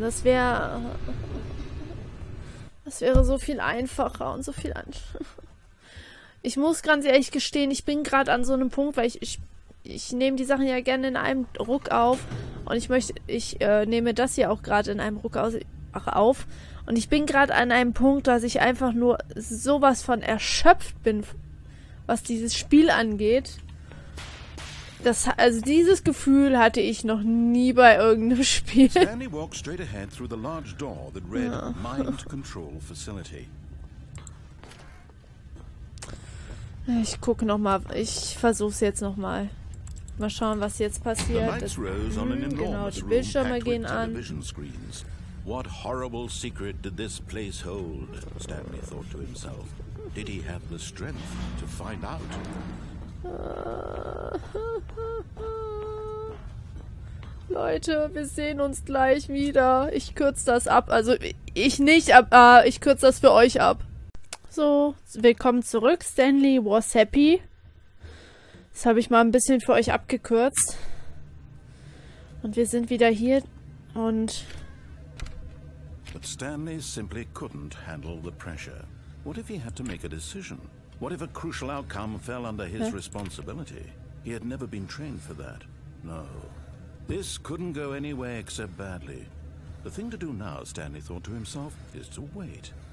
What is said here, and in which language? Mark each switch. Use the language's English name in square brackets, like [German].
[German] Das wäre so viel einfacher und so viel Ich muss ganz ehrlich gestehen, ich bin gerade an so einem Punkt, weil ich nehme die Sachen ja gerne in einem Ruck auf und ich nehme das hier auch gerade in einem Ruck auf und ich bin gerade an einem Punkt, dass ich einfach nur sowas von erschöpft bin, was dieses Spiel angeht. Also dieses Gefühl hatte ich noch nie bei irgendeinem Spiel. [English] Stanley walked straight ahead through the large door that read Mind Control Facility. [German] Ich gucke nochmal, ich versuch's jetzt nochmal. Mal schauen, was jetzt passiert. Genau, die Bildschirme gehen an. [English] What horrible secret did this place hold? Stanley thought to himself. Did he have the strength to find out? [German] Leute, wir sehen uns gleich wieder. Ich kürze das ab. Also ich nicht, aber ich kürze das für euch ab. So, willkommen zurück. [English] Stanley was happy. [German] Das habe ich mal ein bisschen für euch abgekürzt. Und wir sind wieder hier und... [English] But Stanley simply couldn't handle the pressure. What if he had to make a decision? What if a crucial outcome fell under his responsibility? He had never been trained for that. No. This couldn't go any way except badly. The thing to do now, Stanley thought to himself, is to wait.